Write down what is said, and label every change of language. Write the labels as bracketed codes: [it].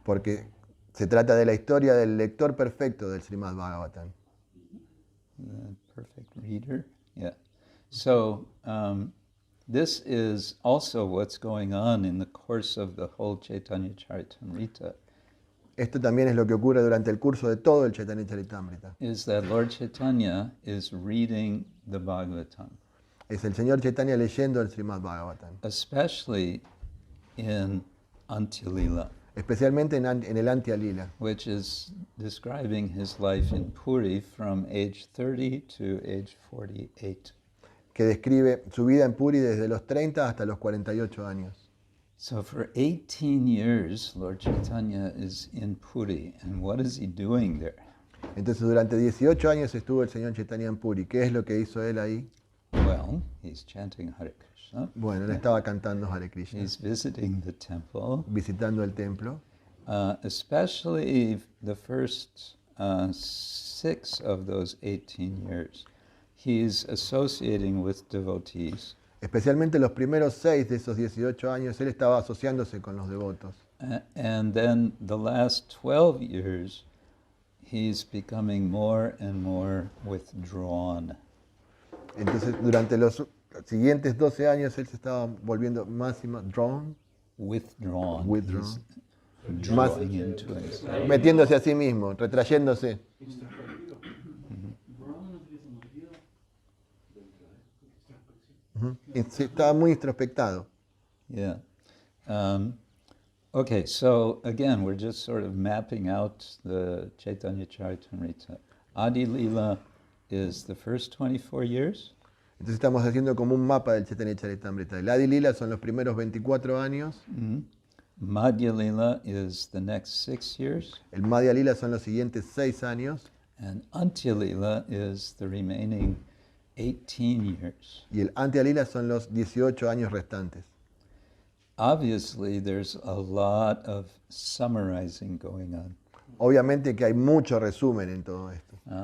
[es] porque se trata de la historia del lector perfecto del Srimad Bhagavatam. [en] The perfect reader, yeah. So this is also what's going on in the course of the whole Chaitanya Charitamrita. [es] Esto también es lo que ocurre durante el curso de todo el Chaitanya Charitamrita. [en] Is that Lord Chaitanya is reading the Bhagavatam, [es] Es el Señor Chaitanya leyendo el Srimad Bhagavatam, [en] especially in Antya-lila, [es] especialmente en el Antya Lila, [en] which is describing his life in Puri from age 30 to age 48. [es] que describe su vida en Puri desde los 30 hasta los 48 años. [en] So for 18 years, Lord Chaitanya is in Puri, and what is he doing there? [es] Entonces durante 18 años estuvo el Señor Chaitanya en Puri. ¿Qué es lo que hizo él ahí? [en] Well, he's chanting Hare Krishna. [es] Bueno, él estaba cantando Hare Krishna, [en] He's visiting the temple, [es] visitando el templo, [en] especially the first 6 of those 18 years. He's associating with devotees. [es] especialmente los primeros 6 de esos 18 años, él estaba asociándose con los devotos. [en] And then the last 12 years, he's becoming more and more withdrawn. [es] Entonces durante los siguientes 12 años él se estaba volviendo más y más [en] Withdrawn. Withdrawn. He's [es] Más- [en] drawing into himself. [es] metiéndose a sí mismo, retrayéndose. Y sí, estaba muy introspectado. [en] Yeah. Okay, so again, we're just sort of mapping out the Chaitanya Charitamrita. Adi Lila is the first 24 years. [es] Entonces estamos haciendo como un mapa del Chaitanya Charitamrita. El Adi Lila son los primeros 24 años, [en] Madhya Lila is the next 6 years. [es] el Madhya Lila son los siguientes 6 años [en] And Antya Lila is the remaining 18 years. [es] y el Antya Lila son los 18 años restantes. [en] Obviously, there's a lot of summarizing going on. [es] Obviamente que hay mucho resumen en todo esto.